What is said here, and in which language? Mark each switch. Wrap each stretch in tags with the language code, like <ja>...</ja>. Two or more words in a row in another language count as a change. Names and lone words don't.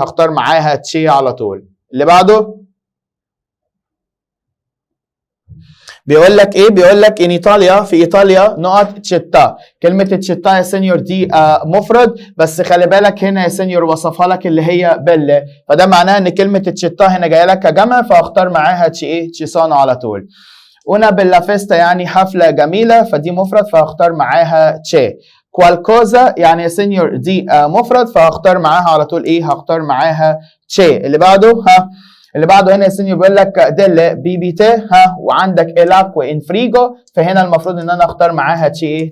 <ar>هختار معاها تشي على طول. اللي بعده بيقول لك ايه؟ بيقول لك</ar> <it>in Italia,</it> <ar>في ايطاليا نقط تشيتا. كلمه تشيتا يا سينيور دي مفرد، بس خلي بالك هنا يا سينيور وصفها لك اللي هي بل، فده معناه ان كلمه تشيتا هنا جايه لك كجمع فاختار معاها تشي ايه؟ تشيسانو على طول.</ar> <it>una bella festa</it> <ar>يعني حفله جميله، فدي مفرد فاختار معاها تشي. كوالكوزا يعني يا سينيور دي مفرد فاختار معاها على طول ايه؟ هختار معاها تشي. اللي بعده اللي بعده هنا يا سينيور بيقول لك ديل بيبيتي وعندك الاك وانفريجو، فهنا المفروض ان انا اختار معاها تشي ايه؟</ar>